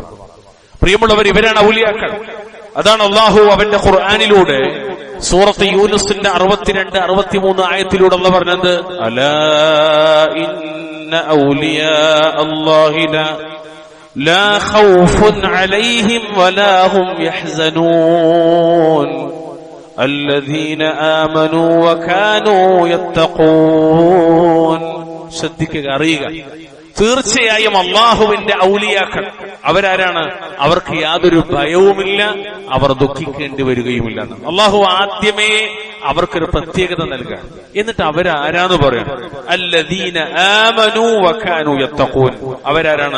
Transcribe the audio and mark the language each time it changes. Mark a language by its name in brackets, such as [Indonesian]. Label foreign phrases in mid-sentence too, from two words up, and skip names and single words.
[Malayalam] പ്രിയമുള്ളവർ, ഇവരാണ് ഔലിയാക്കൾ. അതാണ് അല്ലാഹു അവന്റെ ഖുർആനിലൂടെ സൂറത്ത് യൂനുസിന്റെ 62-63 ആയത്തിലൂടെ അല്ലാഹു പറഞ്ഞത്, [Arabic] ألا إن أولياء الله لا خوف عليهم ولا هم يحزنون الذين آمنوا وكانوا يتقون. [Malayalam] ശ്രദ്ധിക്കുക, അറിയുക, തീർച്ചയായും അള്ളാഹുവിന്റെ ഔലിയാക്കൾ അവരാരാണ്? അവർക്ക് യാതൊരു ഭയവുമില്ല, അവർ ദുഃഖിക്കേണ്ടി വരികയുമില്ല. അള്ളാഹു ആദ്യമേ അവർക്കൊരു പ്രത്യേകത നൽകാൻ. എന്നിട്ട് അവരാരാന്ന് പറയണം. [Arabic] الذين آمنوا وكانوا يتقون. [Malayalam] അവരാരാണ്?